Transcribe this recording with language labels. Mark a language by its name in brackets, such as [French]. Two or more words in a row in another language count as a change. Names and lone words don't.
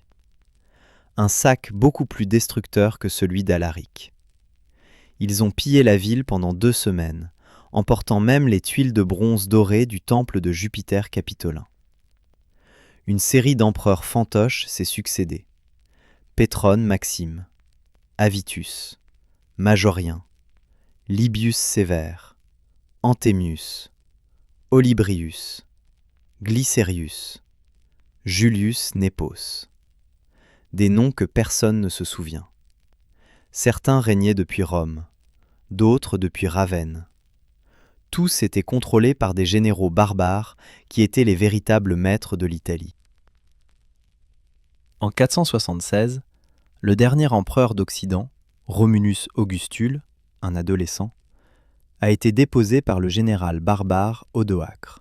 [French] Un sac beaucoup plus destructeur que celui d'Alaric. Ils ont pillé la ville pendant 2 semaines, emportant même les tuiles de bronze dorées du temple de Jupiter capitolin. Une série d'empereurs fantoches s'est succédé. Pétrone Maxime, Avitus, Majorien, Libius Sévère, Anthemius, Olybrius, Glycerius, Julius Nepos. Des noms que personne ne se souvient. Certains régnaient depuis Rome, d'autres depuis Ravenne. Tous étaient contrôlés par des généraux barbares qui étaient les véritables maîtres de l'Italie. En 476, le dernier empereur d'Occident, Romulus Augustule, un adolescent, a été déposé par le général barbare Odoacre.